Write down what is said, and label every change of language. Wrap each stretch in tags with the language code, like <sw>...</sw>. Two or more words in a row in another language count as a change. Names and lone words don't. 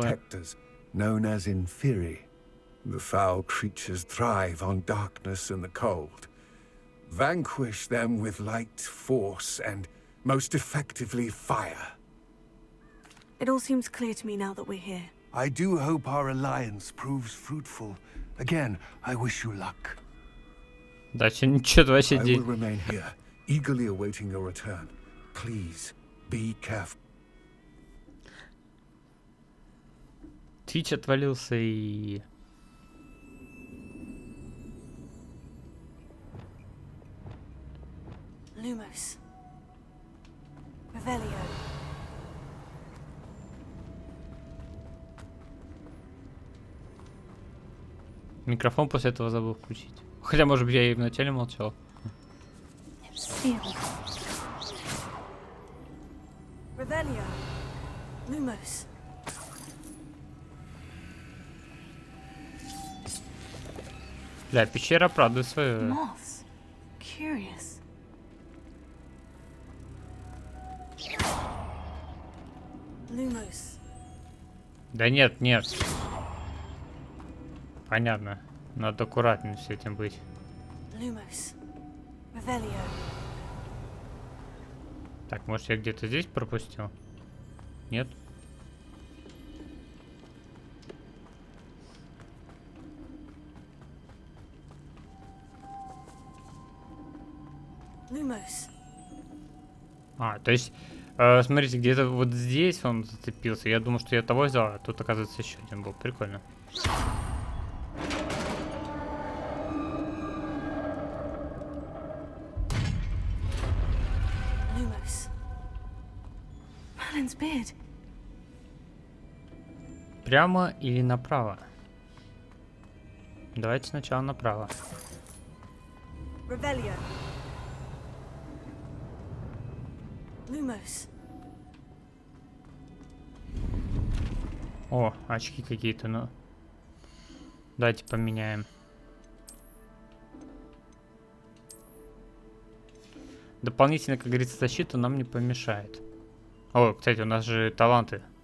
<en>protectors, known as Inferi. The foul creatures thrive on darkness and the cold. Vanquish them with light, force, and most effectively fire. It all seems clear to me now that we're here. I do hope our alliance proves fruitful. Again, I wish you luck.</en> <ru>Дальше ничего вообще</ru> <en>I will</en> <ru>делать.</ru> <en>remain here, eagerly awaiting your return. Please, be careful.</en> <ru>Твич отвалился и... Lumos. Revelio. Микрофон после этого забыл включить. Хотя, может быть, я и вначале молчал. Seal. Revelio. Lumos. Бля, пещера правда свою.</ru> <en>Moths. Curious. Lumos.</en> <ru>Да нет, нет. Понятно. Надо аккуратнее с этим быть. Lumos. Revelio. Так, может, я где-то здесь пропустил? Нет? Lumos. А, то есть, смотрите, где-то вот здесь он зацепился. Я думал, что я того взял, а тут, оказывается, еще один был. Прикольно. Lumos.</ru> <en>Merlin's beard.</en> <ru>Прямо или направо? Давайте сначала направо. Revelio. Lumos. О, очки какие-то, ну. Давайте поменяем. Дополнительно, как говорится, защита нам не помешает. О, кстати, у нас же таланты.</ru>